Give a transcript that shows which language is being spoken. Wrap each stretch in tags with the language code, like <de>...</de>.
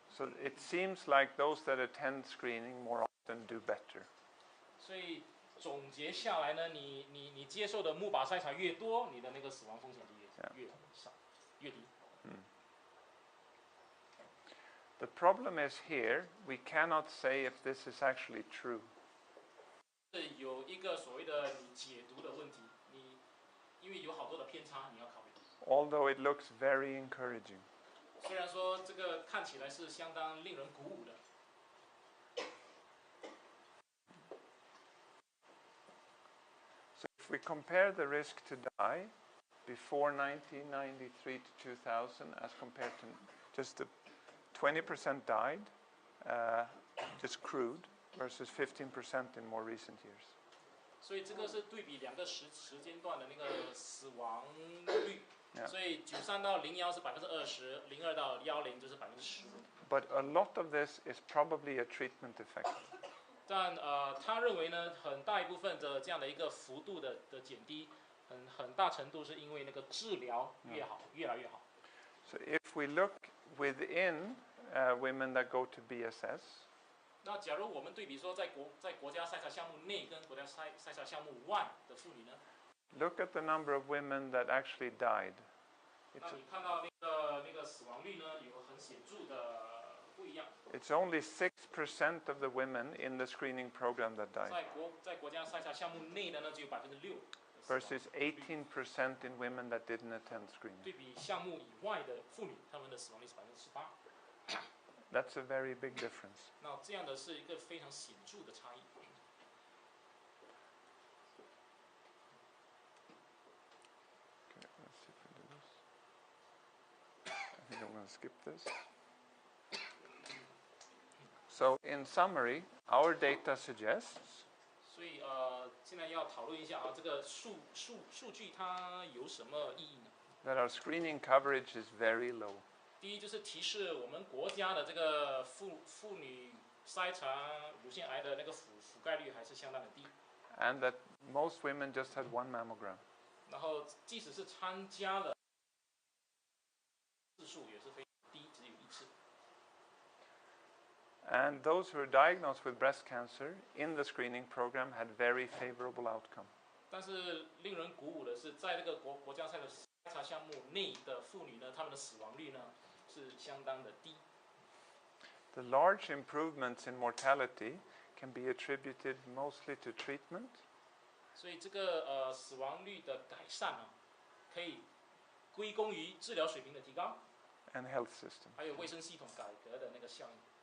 <en>So it seems like those that attend screening more often do better.</en> <zh>所以总结下来呢，你接受的木靶筛查越多，你的那个死亡风险就越少，越低。</zh> <en>The problem is here, we cannot say if this is actually true.</en> <zh>是有一个所谓的你解读的问题，因为有好多的偏差，你要考虑。</zh> <en>Although it looks very encouraging.</en> <zh>虽然说这个看起来是相当令人鼓舞的。</zh> <en>So if we compare the risk to die before 1993 to 2000 as compared to just the 20% died, just crude, versus 15% in more recent years.</en> <zh>所以这个是对比2个时间段的那个死亡率。所以93到01是20%，02到10就是15%。</zh> <en>But a lot of this is probably a treatment effect.</en> <zh>但他认为呢，很大一部分的这样的一个幅度的减低，很大程度是因为那个治疗越好，越来越好。</zh> <en>So if we look within women that go to BSS,</en> <zh>那假如我们对比说在国家筛查项目内跟国家筛查项目外的妇女呢？</zh> <en>look at the number of women that actually died.</en> <zh>那你看到那个死亡率呢，有很显著的不一样。</zh> <en>It's only 6% of the women in the screening program that died.</en> <zh>在国家筛查项目内的呢，只有6%。</zh> <en>Versus 18% in women that didn't attend screening.</en> <zh>对比项目以外的妇女，她们的死亡率是18%。</zh> <en>That's a very big difference.</en> <zh>那这样的是一个非常显著的差异。</zh> <en>Okay, let's see if we do this. I think I'm going to skip this. So, in summary, our data suggests</en> <zh>所以现在要讨论一下啊，这个数据它有什么意义呢？</zh> <en>that our screening coverage is very low.</en> <zh>第一就是提示我们国家的这个妇女筛查乳腺癌的那个覆盖率还是相当的低。</zh> <en>And that most women just had one mammogram.</en> <zh>然后即使是参加了次数也是非常低，只有1次。</zh> <en>And those who were diagnosed with breast cancer in the screening program had very favorable outcome.</en> <zh>但是令人鼓舞的是，在这个国家筛查项目内的妇女呢，她们的死亡率呢是相当的低。</zh> <en>The large improvements in mortality can be attributed mostly to treatment.</en> <zh>所以这个死亡率的改善啊，可以归功于治疗水平的提高</zh> <en>and health system.</en> <zh>还有卫生系统改革的那个效应。</zh>